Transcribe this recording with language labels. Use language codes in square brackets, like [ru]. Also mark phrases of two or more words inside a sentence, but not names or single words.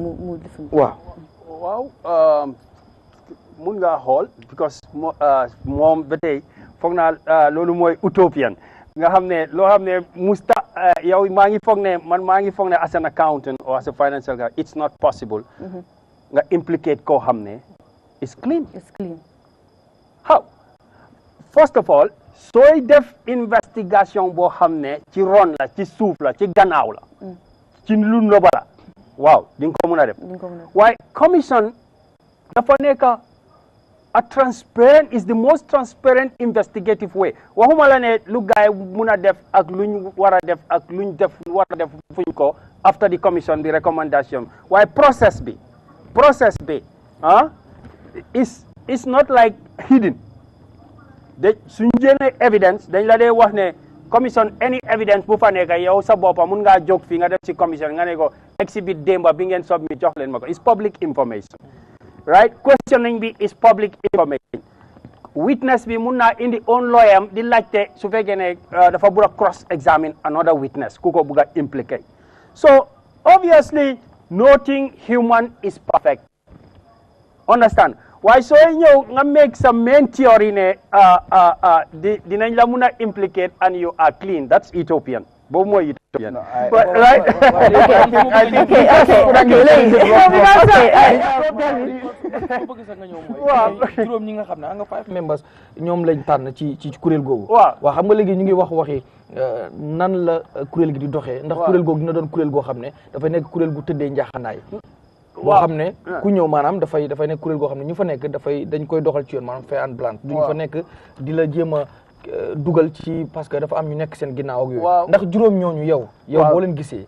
[wo] ñu bàyyi Mamadou Courang mu def waaw mun ngaa xool because moom ba tey foog naa loolu mooy utopian nga xam ne loo xam ne musta yow maa ngi foog ne [en] as an accountant or as a financial guy it's not possible [wo] nga implicate koo xam ne [en] it's clean. How? First of all [wo] sooy def investigation boo xam ne ci ron la ci suuf la ci gannaaw la ci lu noba la waaw di nga ko mën a def waaye commission dafa nekk a transparent [en] is the most transparent investigative way [wo] waxuma la ne lu gaay mun a def ak luñ war a def ak luñ def war a def fuñ ko [en] after the commission the recommendation [wo] waaye process bi [en] is not like hidden [wo] de suñ génne evidence dañ la dee wax ne commission [en] any evidence [wo] bu fa nekk yow sa boppa mun ngaa jóg fii nga def ci commission nga ne ko exhibit démba bi ngeen submit jox leen ma ko [en] is public information right [wo] questioning bi [en] is public information [wo] witness bi mun naa indi [en] own lawyer [wo] am di laajte su fekkee ne dafa bugg a [en] cross examine another witness [wo] ku ko bugg a implicate [en] so obviously nothing human is perfect understand [wo] waaye sooy ñëw nga make sa [en] main theory [wo] ne dinañ la mun a implicate [en] and you are clean that's utopian [wo] boobu mooy utopian right waaw juróom ñi nga xam ne nga 5 members ñoom lañ tànn ci kuréel googu waaw xam nga léegi ñu ngi waxi nan la kuréel gi di doxee ndax kuréel googu dina doon kuréel goo xam ne dafay nekk kuréel gu tëddee njaaxanaay boo xam ne ku ñëw maanaam dafay nekk kuréel goo xam ne ñu fa nekk dañ koy doxal ci yoon maanaam fair and blanc duñu fa nekk di la jéem a dugal ci [fr] parce que [wo] dafa am ñu nekk seen ginnaaw ak yooyu ndax juróom ñooñu yow boo leen gisee